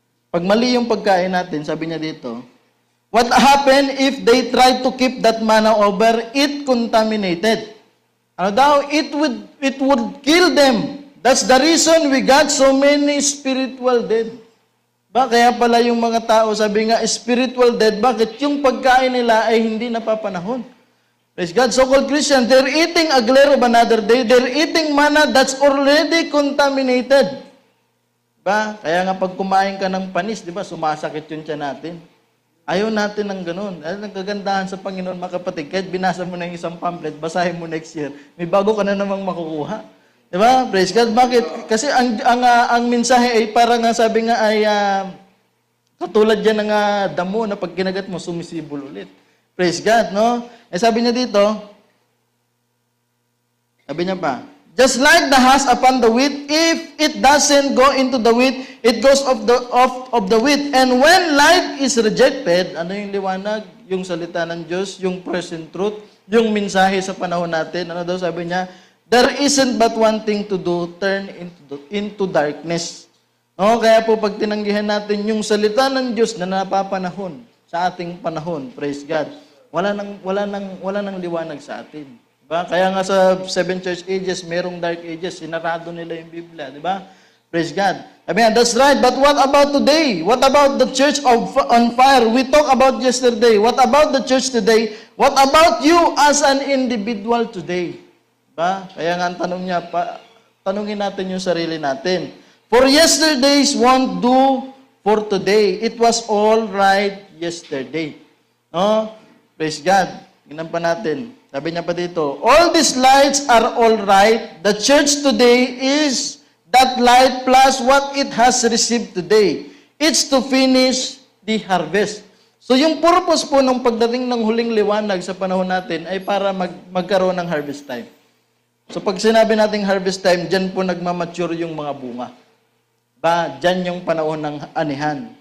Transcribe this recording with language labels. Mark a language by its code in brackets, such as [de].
[tl] Pag mali yung pagkain natin, sabi niya dito, [en] what happened if they try to keep that manna over it contaminated? [tl] Ano daw? [en] It would kill them That's the reason we got so many spiritual dead. [tl] Ba, kaya pala yung mga tao, sabi nga, [en] spiritual dead, [tl] bakit? Yung pagkain nila ay hindi napapanahon. [en] Praise God. So-called Christians, they're eating a glare of another day. They're eating manna that's already contaminated. Ba? [tl] Kaya nga pag kumain ka ng panis, di ba, sumasakit yun tiyan natin. Ayaw natin ng ganun. Ang kagandahan sa Panginoon, mga kapatid, kahit binasa mo na yung isang pamphlet, basahin mo next year, may bago ka na namang makukuha. Di ba? [en] Praise God. [tl] Bakit? Kasi ang mensahe ay parang nga sabi nga ay katulad yan ng damo na pag kinagat mo, sumisibol ulit. [en] Praise God, no? [tl] Eh sabi niya dito, sabi niya pa, [en] just like the husk upon the wheat, if it doesn't go into the wheat, it goes off the wheat. And when light is rejected, [tl] ano yung liwanag? Yung salita ng Diyos, yung present truth, yung mensahe sa panahon natin. Ano daw sabi niya? [en] There isn't but one thing to do, turn into darkness. No? [tl] Kaya po pag tinanggihan natin yung salita ng Diyos na napapanahon sa ating panahon, [en] praise God, [tl] wala nang liwanag sa atin. Diba? Kaya nga sa 7 church ages, merong dark ages, sinarado nila yung Biblia, di ba? [en] Praise God. I mean, that's right, but what about today? What about the church on fire? We talked about yesterday. What about the church today? What about you as an individual today? [tl] Diba? Kaya nga ang tanong niya, tanungin natin yung sarili natin. [en] For yesterday's won't do for today. It was all right yesterday. [tl] No? [en] Praise God. [tl] Tingnan pa natin. Sabi niya pa dito, [en] all these lights are all right. The church today is that light plus what it has received today. It's to finish the harvest. [tl] So yung purpose po ng pagdating ng huling liwanag sa panahon natin ay para magkaroon ng harvest time. So pag sinabi nating [en] harvest time, [tl] dyan po nagmamature yung mga bunga. Ba, dyan yung panahon ng anihan.